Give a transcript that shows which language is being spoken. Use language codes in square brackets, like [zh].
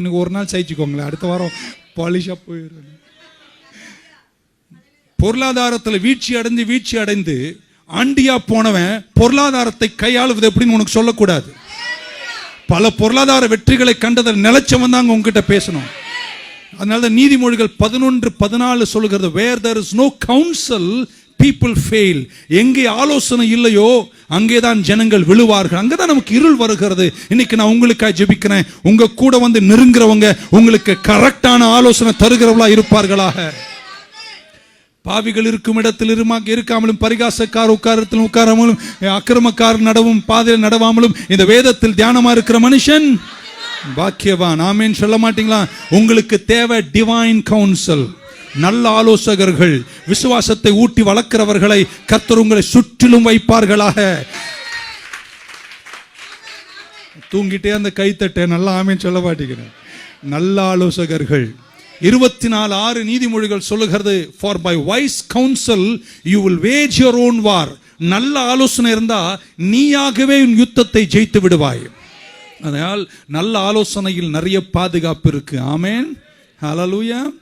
[ta] இன்னைக்கு ஒரு நாள் சகிச்சுக்கோங்களேன், அடுத்த வாரம் பாலிஷா போயிடும். பொருளாதாரத்தில் வீழ்ச்சி அடைந்து ஆண்டியா போனவன் பொருளாதாரத்தை கையாளுவது எப்படின்னு உனக்கு சொல்லக்கூடாது. பல பொருளாதார வெற்றிகளை கண்டதில் நிலைச்சவன் தாங்க உங்ககிட்ட பேசணும். அதனால நீதிமொழிகள் 11:14 சொல்லுகிறது, [en] where there is no counsel people fail. [ta] எங்கே ஆலோசனை இல்லையோ அங்கேதான் ஜனங்கள் விழுவார்கள். அங்கதான் நமக்கு இருள் வருகிறது. இன்னைக்கு நான் உங்களுக்காக ஜெபிக்கிறேன். உங்க கூட வந்து நெருங்குறவங்க உங்களுக்கு கரெக்டான ஆலோசனை தருகிறவளா இருப்பார்களாக. பாவிகள் இருக்கும் இடத்தில் இருக்காமலும், பரிகாசக்கார உட்காரத்தில் உட்காராமலும், அக்கிரமக்காரர் நடவும் பாதையில் நடவாமலும் இந்த வேதத்தில் தியானமா இருக்கிற மனுஷன் பாக்கியவான். ஆமென் சொல்ல மாட்டீங்களா? உங்களுக்கு தேவை டிவைன் கவுன்சில், நல்ல ஆலோசகர்கள், விசுவாசத்தை ஊட்டி வளர்க்கிறவர்களை கர்த்தர் உங்களை சுற்றிலும் வைப்பார்களாக. தூங்கிட்டே அந்த கைத்தட்டை நல்லா ஆமென் சொல்ல மாட்டேங்கிறேன். நல்ல ஆலோசகர்கள். 24:6 நீதிமொழிகள் சொல்லுகிறது, [en] for by wise counsel you will wage your own war. [ta] நல்ல ஆலோசனை இருந்தா நீயாகவே உன் யுத்தத்தை ஜெயித்து விடுவாய். அதனால் நல்ல ஆலோசனையில் நிறைய பாதுகாப்பு இருக்கு. ஆமென் ஹல்லேலூயா.